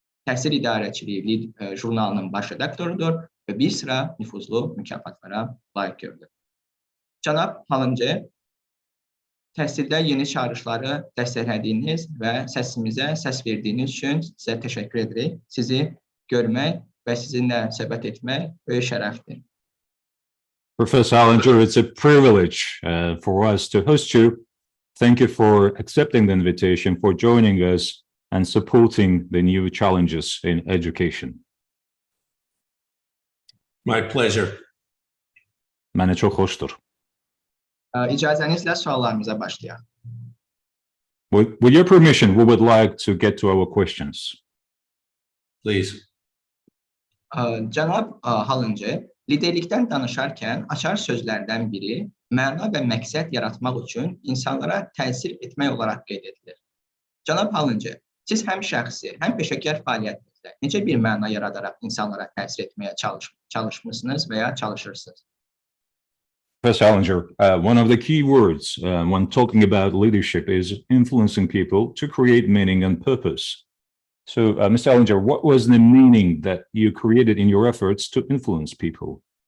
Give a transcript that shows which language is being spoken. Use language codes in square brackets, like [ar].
[az] Təhsil idarəçiliyi jurnalının baş redaktorudur və bir sıra nüfuzlu mükafatlara layiq görülür. Cənab Hallincer, təhsildə yeni çağırışları dəstəklədiyiniz və səsimizə səs verdiyiniz üçün sizə təşəkkür edirik. Sizi görmək və sizinlə söhbət etmək böyük şərəfdir. [en] Professor Hallincer, it's a privilege for us to host you. Thank you for accepting the invitation, for joining us and supporting the new challenges in education. My pleasure. [az] Mənə çox xoşdur. İcazənizlə suallarımıza başlayaq. [en] With your permission, we would like to get to our questions. Please. [az] Cənab Hallincer, liderlikdən danışarkən açar sözlərdən biri məna və məqsəd yaratmaq üçün insanlara təsir etmək olaraq qeyd edilir. Cənab Hallincer, siz həm şəxsi, həm peşəkar fəaliyyətinizdə necə bir məna yaradaraq insanlara təsir etməyə çalışmısınız və ya çalışırsınız? [en] Professor Hallincer, one of the key words when talking about leadership is influencing people to create meaning and purpose. So, Mr. Hallincer, what was the meaning that you created in your efforts to influence people?